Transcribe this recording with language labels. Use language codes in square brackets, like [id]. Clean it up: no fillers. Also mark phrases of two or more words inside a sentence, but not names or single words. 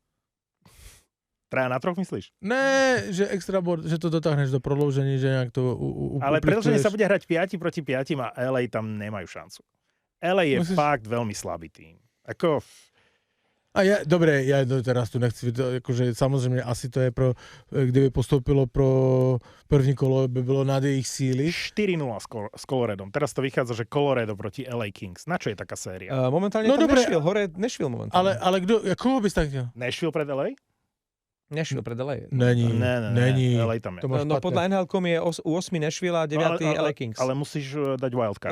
[sk] Traja na troch, myslíš? [cs] Ne, že extra bod, že to dotáhneš do prodloužení, že nejak to [sk] Ale predĺženie sa bude hrať 5 proti 5 a LA tam nemajú šancu. LA je fakt veľmi slabý tým. Ako... Dobre, ja teraz tu [cs] nechci, [sk] akože samozrejme [cs] asi to je kdyby postoupilo pro první kolo, by bylo nad jejich síly. [sk] 4-0 s Coloradom. Teraz to vychádza, že Colorado proti LA Kings. Na čo je taká séria? Momentálne tam Nashville, hore Nashville momentálne. Ale koho bys tak chcel? Nashville pred LA? Nashville pred LA. [cs] Není. [sk] LA tam je. No podľa NHL.com je u 8 Nashville a 9 LA Kings. Ale musíš dať wildcard.